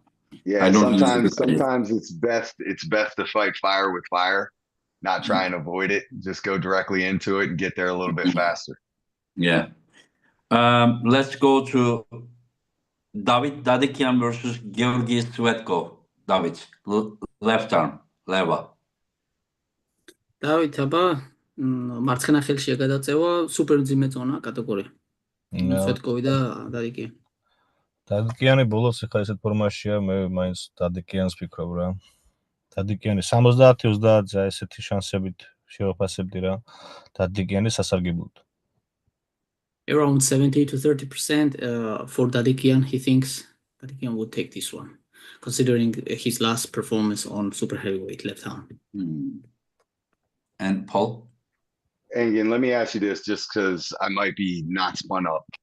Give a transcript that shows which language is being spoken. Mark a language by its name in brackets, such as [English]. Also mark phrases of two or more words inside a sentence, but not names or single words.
[English] Yeah, sometimes it's best to fight fire with fire, not try and avoid it. Just go directly into it and get there a little bit faster. Yeah. Let's go to Davit Dadikian versus Georgi Svetko. Davit, left arm, Leva. [Georgian] Davit, აბა მარცხენა ხელშია გადაწევა, სუპერ მძიმე ზონა კატეგორია. სვეტკოვი და დადიკიანი. დადიკიანი ბოლოს ხა ესეთ ფორმაშია, მე მაინც დადიკიანს ვფიქრობ რა. დადიკიანი 70-30 ესეთი შანსებით შევაფასებდი რა. დადიკიანი სასარგებლოდ. [English] Around 70 to 30% for Dadikian, he thinks Dadikian would take this one, considering his last performance on super heavyweight left arm. And Paul? Engin, let me ask you this, just because I might be not spun up.